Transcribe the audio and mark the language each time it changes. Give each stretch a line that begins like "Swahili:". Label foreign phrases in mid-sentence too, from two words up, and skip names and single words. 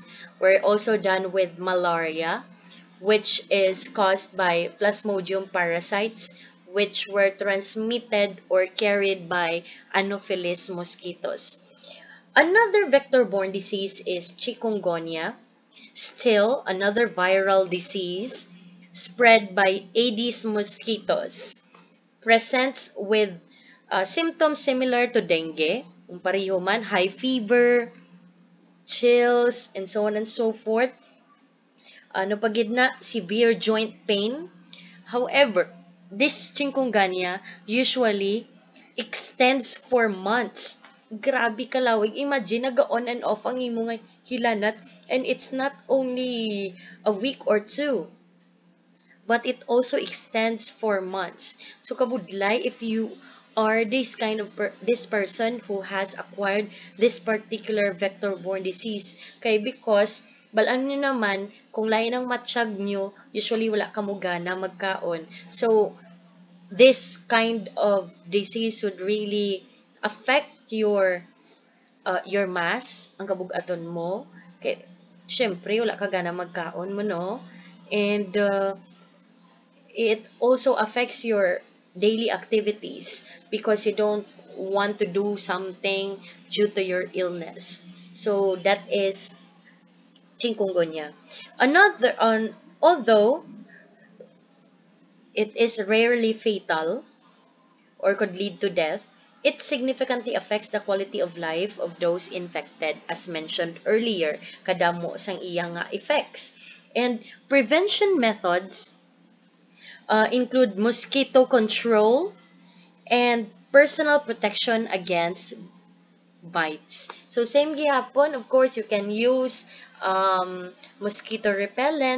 English: We're also done with malaria, which is caused by Plasmodium parasites, which were transmitted or carried by Anopheles mosquitoes. Another vector-borne disease is chikungunya, still another viral disease spread by Aedes mosquitoes. Presents with symptoms similar to dengue,
Hiligaynon: kung pareho man,
English: high fever, chills, and so on and so forth.
Hiligaynon: Ano pagid na,
English: severe joint pain. However, this chikungunya usually extends for months.
Hiligaynon: Grabe kalawig. Imagine, naga-on
English: and off
Hiligaynon: ang imong hilanat,
English: and it's not only a week or two, but it also extends for months.
Hiligaynon: So kabudlay,
English: if you are this kind of this person who has acquired this particular vector-borne disease,
Hiligaynon: kay because balaan nyo naman kung lain ang matsyag nyo, usually wala ka mo gana magkaon.
English: So this kind of disease would really affect your mass,
Hiligaynon: ang kabug-aton mo. Kay syempre wala ka gana magkaon mo, no?
English: And it also affects your daily activities because you don't want to do something due to your illness. So that is chikungunya. Although it is rarely fatal or could lead to death, it significantly affects the quality of life of those infected, as mentioned earlier,
Hiligaynon: kadamo sang iyang nga effects.
English: And prevention methods include mosquito control and personal protection against bites. So same gihapon, of course, you can use mosquito repellent.